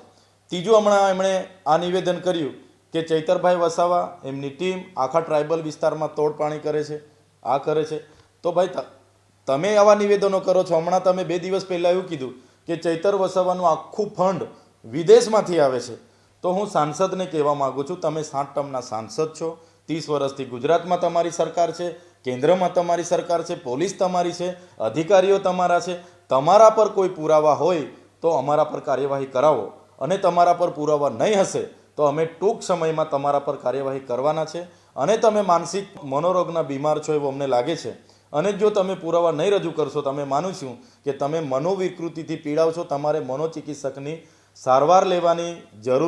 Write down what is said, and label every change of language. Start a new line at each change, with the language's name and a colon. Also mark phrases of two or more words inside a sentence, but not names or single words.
Gujarati: તીજું હમણાં એમણે આ નિવેદન કર્યું કે ચૈતરભાઈ વસાવા એમની ટીમ આખા ટ્રાઇબલ વિસ્તારમાં તોડપાણી કરે છે, આ કરે છે। તો ભાઈ તમે આવા નિવેદનો કરો છો. હમણાં તમે 2 દિવસ પહેલા એવું કીધું કે ચૈતર વસાવાનું આખું ફંડ વિદેશમાંથી આવે છે। તો હું સાંસદને કહેવા માગું છું, તમે 7 ટર્મના સાંસદ છો। 30 વર્ષથી ગુજરાતમાં તમારી સરકાર છે, કેન્દ્રમાં તમારી સરકાર છે, પોલીસ તમારી છે, અધિકારીઓ તમારા છે। તમારા પર કોઈ પુરાવા હોય તો અમારા પર કાર્યવાહી કરાવો અને તમારા પર પુરાવા નહીં હશે તો અમે ટૂંક સમયમાં તમારા પર કાર્યવાહી કરવાના છે। અને તમે માનસિક મનોરોગના બીમાર છો એવું અમને લાગે છે। અને જો તમે પુરાવા નહીં રજૂ કરશો તો અમે માનું છું કે તમે મનોવિકૃતિથી પીડાવ છો। તમારે મનોચિકિત્સકની સારવાર લેવાની જરૂર